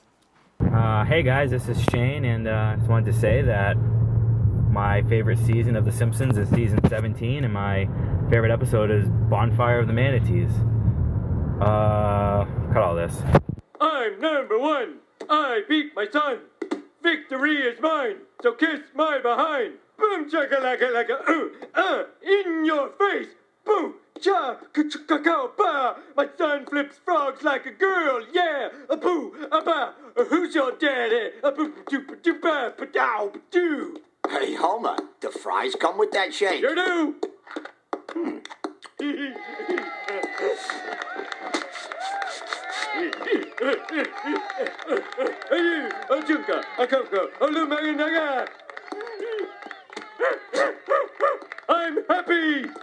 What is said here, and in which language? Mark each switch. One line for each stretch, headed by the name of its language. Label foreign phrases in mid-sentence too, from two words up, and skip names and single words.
English: Hey guys, this is Shane, and I just wanted to say that my favorite season of The Simpsons is season 17, and my favorite episode is Bonfire of the Manatees. Cut all this. I'm number one. I beat my son. Victory is mine. So kiss my behind. Boom chaka-laka-laka. In your face. Boom. Cha, ka-cha-ka-ka, ba. My son flips frogs like a girl, yeah. A boo, a ba. Who's your daddy? A boo, doo, doo, ba, ba, dow, doo. Hey, Homer, the fries come with that shake. Sure do. Junka, Akoko, Olumaganaga. I'm happy!